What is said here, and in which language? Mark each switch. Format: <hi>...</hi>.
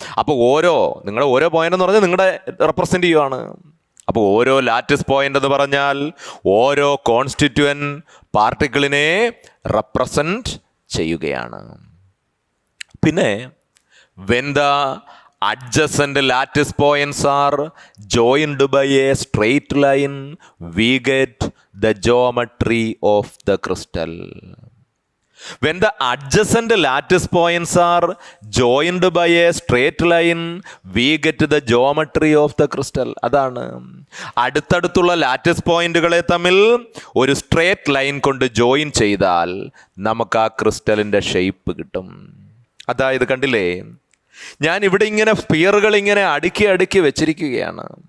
<ml>അപ്പോൾ നിങ്ങളുടെ ഓരോ പോയിന്റ് എന്ന് പറഞ്ഞാൽ നിങ്ങളുടെ റെപ്രസെന്റ് ചെയ്യുകയാണ്. അപ്പോൾ ഓരോ ലാറ്റിസ് പോയിന്റ് എന്ന് പറഞ്ഞാൽ ഓരോ കോൺസ്റ്റിറ്റ്യൂവന്റ് പാർട്ടിക്കിളിനെ റെപ്രസെന്റ് ചെയ്യുകയാണ്. പിന്നെ</ml> <en>When the adjacent lattice points are joined by a straight line, we get the geometry of the crystal. When the adjacent lattice points are joined by a straight line, we get the geometry of the crystal.</en> <ml>അതാണ് അടുത്തടുത്തുള്ള lattice പോയിന്റുകളെ തമ്മിൽ ഒരു straight line കൊണ്ട് join ചെയ്താൽ നമുക്ക് ആ ക്രിസ്റ്റലിൻ്റെ shape കിട്ടും. അതായത് കണ്ടില്ലേ, ഞാൻ ഇവിടെ ഇങ്ങനെ സ്പിയറുകൾ ഇങ്ങനെ അടുക്കി അടുക്കി വെച്ചിരിക്കുകയാണ്.</ml>